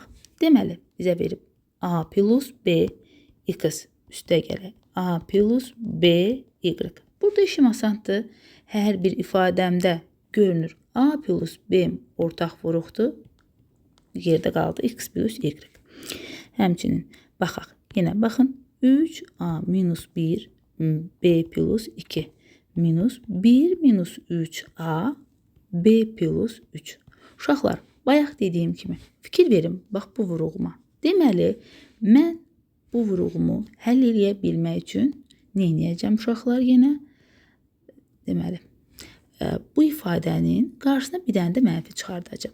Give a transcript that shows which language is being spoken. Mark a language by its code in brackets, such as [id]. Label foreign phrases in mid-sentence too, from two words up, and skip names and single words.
[az] Deməli, bizə verib A plus B x üstə gələk. A plus B y. Burada işim asandır. Hər bir ifadəmdə görünür A plus B ortaq vuruqdur. Yerdə qaldı x plus y. Həmçinin baxaq. Yenə baxın. 3A minus 1 B plus 2 minus 1 minus 3A B plus 3. Uşaqlar, bayaq dediyim kimi fikir verin, bax bu vuruğuma. Deməli, mən bu vuruğumu həll eləyə bilmək üçün nə edəcəm uşaqlar yenə? Deməli, bu ifadənin qarşısına bir dənə də mənfi çıxardacağım.